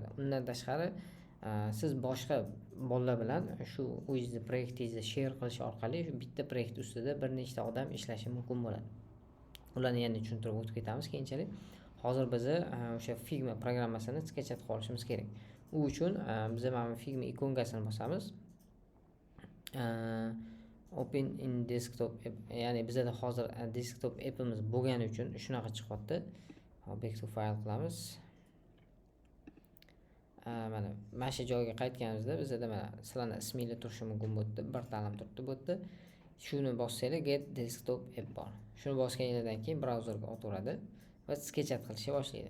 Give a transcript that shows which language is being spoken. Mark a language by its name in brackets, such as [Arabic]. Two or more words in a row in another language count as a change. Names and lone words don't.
[Uzbek] Undan tashqari, siz boshqa bolalar bilan shu o'zingizni proyektingizni share qilish orqali shu bitta proyekt ustida bir nechta odam ishlashi mumkin bo'ladi. Ularni yana tushuntirib o'tib ketamiz keyinchalik. Hozir biz o'sha Figma programmasini sketchat qilib olishimiz kerak. U uchun biz mana Figma ikonkasini bosamiz. [English] Open in desktop app, [Uzbek] ya'ni bizda hozir [English] desktop appimiz [Uzbek] bo'lgani uchun shunaqa chiqyapti. [English] Back to file [Uzbek] qilamiz. Mana shu joyga qaytganimizda bizda mana sizlarni ismingiz turishi mumkin bo'ldi. Bir ta'lim turibdi bu yerda. Shuni bossanglar [English] get desktop app [Uzbek] bor. Shuni bosganingizdan keyin brauzerga o'taveradi va sketchat qilishni boshlaydi.